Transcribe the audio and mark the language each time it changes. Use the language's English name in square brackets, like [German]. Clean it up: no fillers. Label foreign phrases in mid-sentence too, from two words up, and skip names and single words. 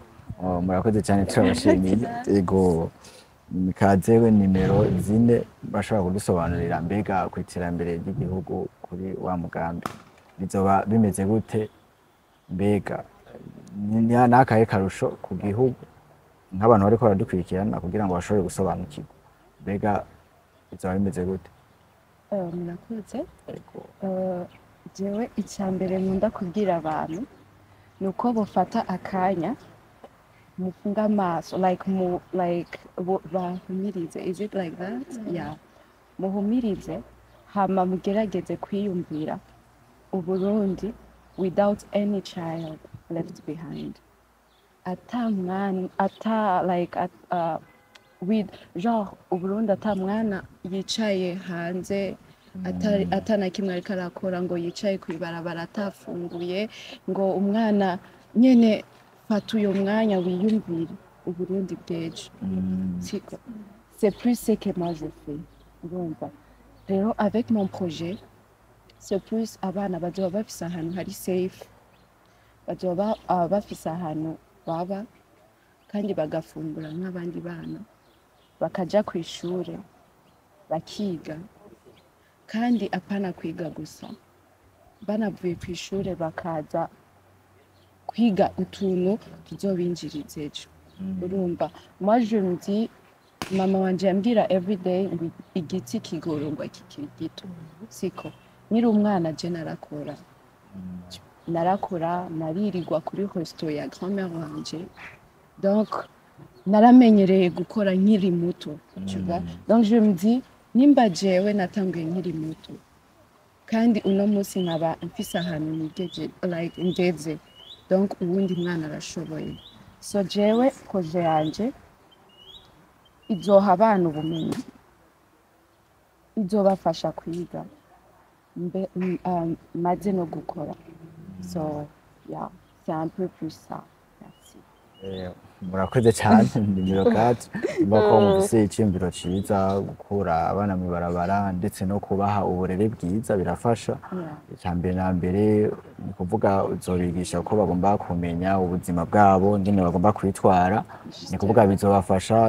[Rundi] Murakoze cyane turabashimiye. Ego mikazewe nimero 4 bashobora kudusobanurira mbega ku iterambere ry'igihugu kuri wa mugambi bizoba bimeze gute mbega ni nakaye karusho ku gihugu nk'abantu bariko baradukurikirana kugira ngo bashobore gusobanukirwa mbega bizoba bimeze gute? Murakoze. Jewe icyambere nkunda kubwira abantu nuko bofata akanya mufunga amaso bahumirize. [English] Is it like that? Yeah. [Rundi] Muhumirize hama mugerageze kwiyumvira Uburundi [English] without any child left behind. [Rundi] With genre Uburundi ata mwana yicaye hanze atana kimwe ariko arakora ngo yicaye kwibarabara atafunguye ngo umwana nyene fata uyo mwanya wiyumvire Uburundi bw'ejo. [French] C'est plus ce que moi je fais. [Rundi] Urumva rero [French] avec mon projet c'est plus [Rundi] abana bazoba bafise ahantu hari safe bazoba bafise ahantu baba kandi bagafungura nk'abandi bana bakaja ku ishure bakiga kandi apana kwiga gusa banavuye ku ishure bakaza kwiga utuntu tuzobinjiriza ejo. Urumva [French] moi je me dis [Rundi] mama wanje yambwira everyday igiti kigororwa kikiri gito siko nyiri umwana je narakora naririrwa kuri resto ya grand-mère wanje donc naramenyereye gukora nkiri muto [French] tu vois. Donc je me dis [Rundi] nimba jewe natanguye nkiri muto kandi uno munsi nkaba mfise ahantu nigeje like ngeze, donc uwundi mwana arashoboye. So jewe koje yanje izoha abana ubumenyi, izobafasha kwiga maze no gukora. [English] So yeah, [French] c'est un peu plus ça. Merci. [Rundi] Murakoze cyane nimero 4 mbako mufise iciyumviro ciza gukura abana mu barabara ndetse no kubaha uburere bwiza birafasha. Icyambere na mbere ni kuvuga uzobigisha ko bagomba kumenya ubuzima bwabo ngene bagomba kwitwara, ni kuvuga bizobafasha.